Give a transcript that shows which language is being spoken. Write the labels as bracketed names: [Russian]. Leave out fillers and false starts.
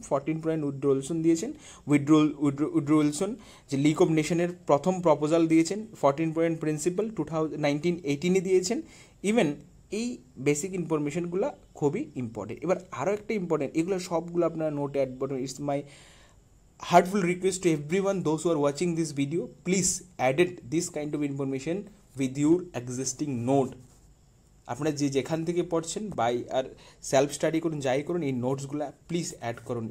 [Bangla] 14 point withdraw Wilson দিয়েছেন, withdraw Wilson যে league of নেশনের প্রথম প্রপোজাল দিয়েছেন। 14 পয়েন্ট প্রিন্সিপাল 1918 দিয়েছেন। ইভেন এই বেসিক ইনফরমেশনগুলো খুবই ইম্পর্টেন্ট। এবার আরও একটা ইম্পর্টেন্ট, এগুলো সবগুলো আপনারা নোটে অ্যাড করুন। [English] It's my heartful request to everyone, those who are watching this video, please added this kind of information with your existing note. [Bangla] আপনারা যেখান থেকে পড়ছেন [English] by আর self [Bangla] স্টাডি করুন, যাই করুন, এই নোটসগুলো প্লিজ অ্যাড করুন।